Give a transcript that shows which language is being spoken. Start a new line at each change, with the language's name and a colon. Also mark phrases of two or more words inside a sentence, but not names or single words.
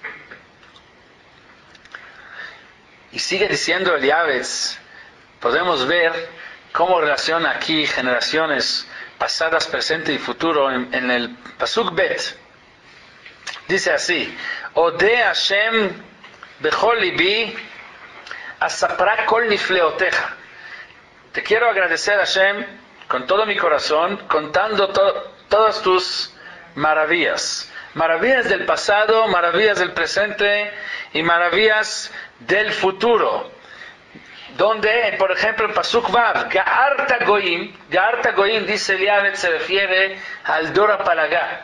Spanish: Y sigue diciendo el Yavetz, podemos ver cómo relaciona aquí generaciones pasadas, presente y futuro en el
Hebrew: פסוק ב.
Spanish: Dice así,
Hebrew: אודה ה' בכל לבי אספרה כל נפלאותיך.
Spanish: Te quiero agradecer, Hashem, con todo mi corazón, contando todas tus maravillas. Maravillas del pasado, maravillas del presente y maravillas del futuro. Donde, por ejemplo, en
Hebrew: פסוק ו, גערת גוים,
Spanish: dice Eliavet, se refiere al
Hebrew: דור הפלגה.